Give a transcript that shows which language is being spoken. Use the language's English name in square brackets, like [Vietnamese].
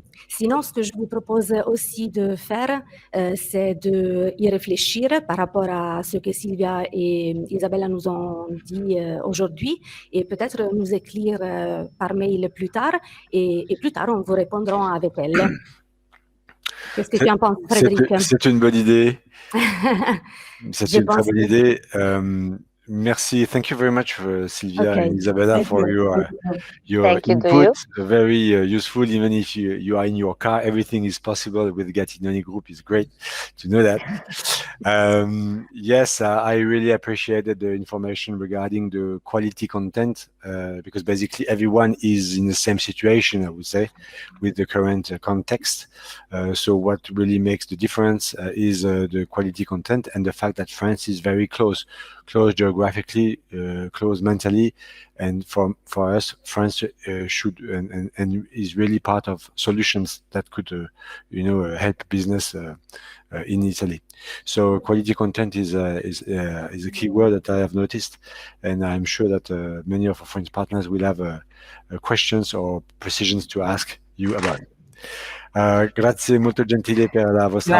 [French] Sinon, ce que je vous propose aussi de faire, c'est d'y réfléchir par rapport à ce que Sylvia et Isabella nous ont dit aujourd'hui, et peut-être nous écrire par mail plus tard, et plus tard, on vous répondra avec elles. Qu'est-ce que tu en penses, Frédéric? C'est une bonne idée. C'est une très bonne idée. Merci. [English] Thank you very much, Sylvia and Isabella, for your input. Very useful. Even if you are in your car, everything is possible with Gattinoni Group. It's great to know that. Yes, I really appreciated the information regarding the quality content, because basically everyone is in the same situation, I would say, with the current context. So what really makes the difference is the quality content and the fact that France is very close geographically, close mentally, and for us, France should and is really part of solutions that could help business in Italy. So quality content is a key word that I have noticed, and I'm sure that many of our French partners will have questions or precisions to ask you about. [Italian] Grazie molto gentile per la vostra